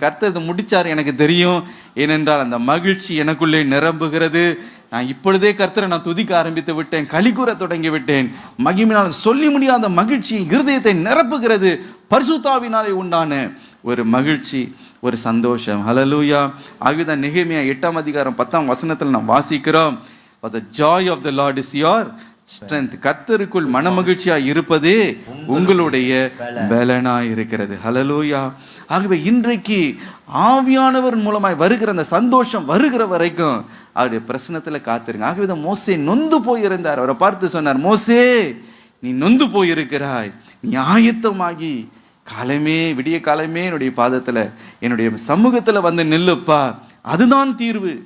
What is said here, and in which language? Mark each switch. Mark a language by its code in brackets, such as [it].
[ta] கர்த்தர் இது முடிச்சார் எனக்கு தெரியும், ஏனென்றால் அந்த மகிழ்ச்சி எனக்குள்ளே நிரம்புகிறது. நான் இப்பொழுதே கர்த்தரை நான் துதிக்க ஆரம்பித்து விட்டேன், களிகூற தொடங்கி விட்டேன். மகிமையினால் சொல்லி முடியாத மகிழ்ச்சி இருதயத்தை நிரப்புகிறது. பரிசுத்தாவினாலே உண்டான ஒரு மகிழ்ச்சி, ஒரு சந்தோஷம். ஹல்லேலூயா. ஆகிதான் நெகேமியா 8ஆம் அதிகாரம் 10ஆம் வசனத்தில் நாம் வாசிக்கிறோம், [en] For the joy of the Lord is your strength. [ta] கர்த்தருக்குள் மனமகிழ்ச்சியாக இருப்பதே உங்களுடைய பலனாய் இருக்கிறது. ஹல்லேலூயா. ஆகவே இன்றைக்கு ஆவியானவர் மூலமாய் வருகிற அந்த சந்தோஷம் வருகிற வரைக்கும் அவருடைய பிரசனத்தில் காத்திருங்க. ஆகவே தான் மோசே நொந்து போயிருந்தார். அவரை பார்த்து சொன்னார், மோசே நீ நொந்து போயிருக்கிறாய், நீ ஆயத்தமாகி விடிய காலமே என்னுடைய பாதத்தில் என்னுடைய சமூகத்தில் வந்து நில்லுப்பா, அதுதான் தீர்வு.